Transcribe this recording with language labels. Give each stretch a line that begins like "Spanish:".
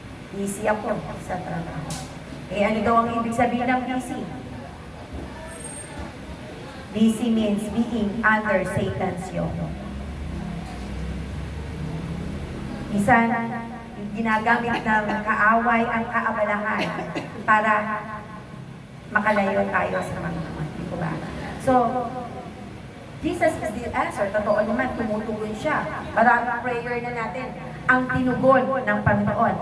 Filipino: Busy ako sa trabaho. Eh, ano daw ang ibig sabihin ng busy?
English: Busy means being under Satan's yoke.
Filipino: Minsan, ginagamit ng kaaway ang kaabalahan para makalayo tayo sa mga hindi ko ba?
English: So, Jesus is the answer.
Filipino: Totoo naman, tumutugon siya. Maraming prayer na natin ang tinugon ng Panginoon.